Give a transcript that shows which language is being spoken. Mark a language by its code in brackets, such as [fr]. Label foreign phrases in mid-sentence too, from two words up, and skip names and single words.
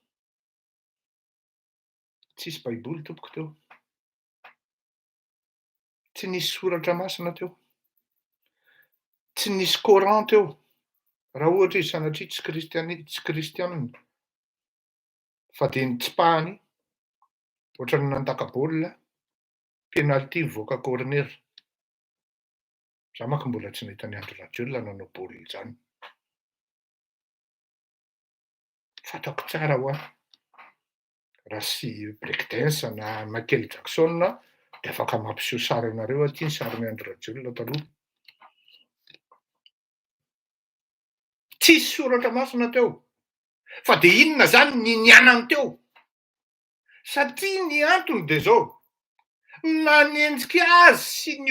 [mg] tsisy baiboly tompoko teo, tsy nisy soratra masina teo, tsy nisy Coran teo, raha ohatra izy sanatria tsy kristianina fa de nitsipahany ohatrany nantaka-baolina penalty mivoaka corner. Za manko mbola tsy nahita ny Andry Rajoelina nanao baolina izany, fantako tsara ho aho raha sy [en] break dance [mg] na Michael Jackson de afaka mampiseho sary anareo aty ny sarin'ny Andry Rajoelina taloha. Tsisy soratra masina teo fa de inona zany ny nianany teo, satria ny antony de zao nanenjika azy sy ny